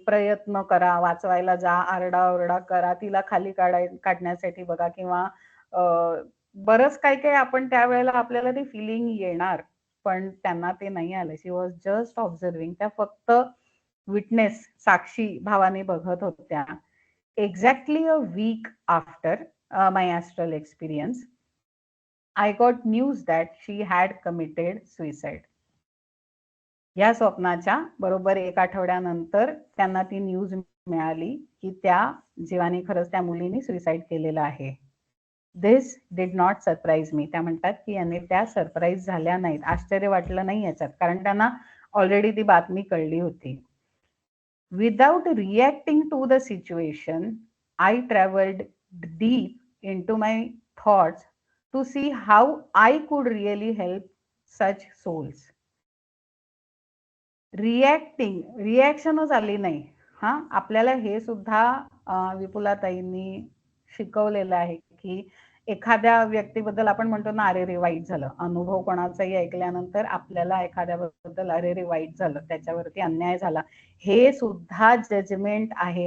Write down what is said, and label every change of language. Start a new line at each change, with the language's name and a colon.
Marathi: प्रयत्न करा, वाचवायला जा, आरडाओरडा करा, तिला खाली काढण्यासाठी बघा किंवा बरंच काही आपण त्यावेळेला आपल्याला ते फिलिंग येणार. पण त्यांना ते नाही आलं.
English: She was just observing.
Marathi: त्या फक्त विटनेस, साक्षी भावाने बघत होत्या.
English: Exactly a week after my astral experience, I got news that she had committed suicide.
Marathi: या स्वप्नाच्या बरोबर 1 आठवड्यानंतर त्यांना ती न्यूज मिळाली की त्या जीवाने खरंच त्या मुलीने सुसाईड केलेलं आहे.
English: This did not surprise me.
Marathi: त्या म्हणतात की याने त्या सरप्राईज झाल्या नाहीत. आश्चर्य वाटलं नाही याच्यात, कारण त्यांना ऑलरेडी ती बातमी कळली होती.
English: Without reacting to the situation, I traveled deep into my thoughts to see how I could really help such souls.
Marathi: रिॲक्शनच आली नाही. हा, आपल्याला हे सुद्धा विपुलाताईंनी शिकवलेलं आहे की एखाद्या व्यक्तीबद्दल आपण म्हणतो ना, अरे रे वाईट झालं. अनुभव कोणाचाही ऐकल्यानंतर आपल्याला एखाद्याबद्दल अरे रे वाईट झालं, त्याच्यावरती अन्याय झाला, हे सुद्धा जजमेंट आहे.